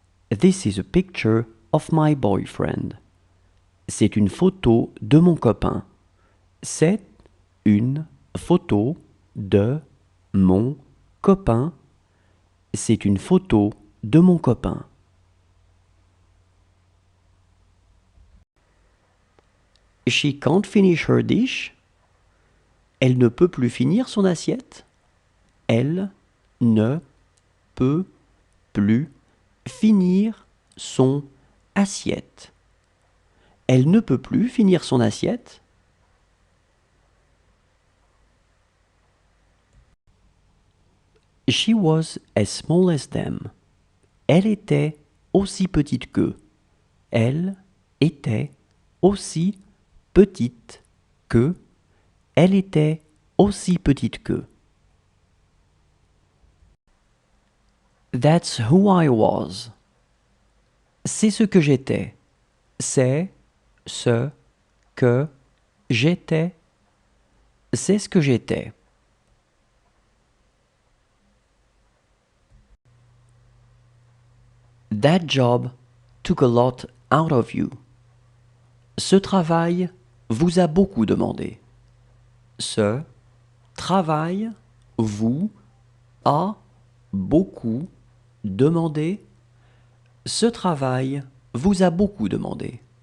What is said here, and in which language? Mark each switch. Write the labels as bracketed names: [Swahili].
[English] This is a picture of my boyfriend. [French] C'est une photo de mon copain. C'est une photo de mon copain. C'est une photo de mon copain. [English] She can't finish her dish. [French] Elle ne peut plus finir son assiette. Elle ne peut plus finir son assiette. Elle ne peut plus finir son assiette. [English] She was as small as them. [French] Elle était aussi petite qu'eux. Elle était aussi petite que. Elle était aussi petite qu'eux. [English] That's who I was. [French] C'est ce que j'étais. C'est ce que j'étais. C'est ce que j'étais. [English] That job took a lot out of you. [French] Ce travail vous a beaucoup demandé. Ce travail vous a beaucoup demandé. Ce travail vous a beaucoup demandé.